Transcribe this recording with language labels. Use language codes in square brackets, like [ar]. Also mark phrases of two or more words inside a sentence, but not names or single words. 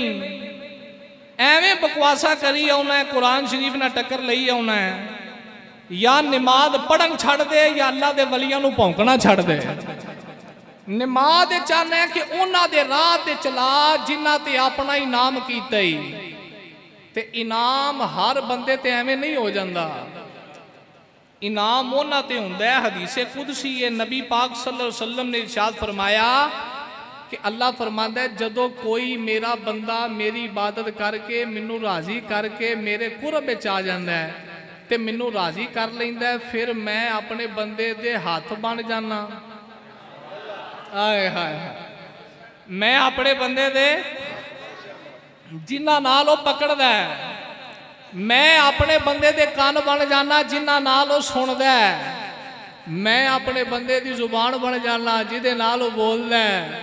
[pa] ایویں بکواسا کری آنا ہے، قرآن شریف نا ٹکر لئی آنا ہے، یا نماز پڑھن چھڈ دے یا اللہ دے ولیاں نوں بھونکنا چھڈ دے. نماز چاہنا کہ انہاں دے راہ تے چلا جنہاں تے اپنا انعام کیتا ہی. تے انعام ہر بندے تے ایویں نہیں ہو جاتا، انعام انہاں تے ہندا ہے. حدیث قدسی ہے، نبی پاک [ar] صلى الله عليه وسلم [pa] نے ارشاد فرمایا کہ اللہ فرماندا ہے جدوں کوئی میرا بندہ میری عبادت کرکے مینوں راضی کرکے میرے قرب وچ آ جاندا ہے تے مینوں راضی کر لیندا ہے، فیر میں اپنے بندے دے ہاتھ بن جانا. آئے ہائے ہائے، میں اپنے بندے دے جنہاں نال اوہ پکڑدا ہے، میں اپنے بندے دے کان بن جانا جنہاں نال اوہ سندا ہے، میں اپنے بندے دی زبان بن جانا جہدے نال اوہ بولدا ہے.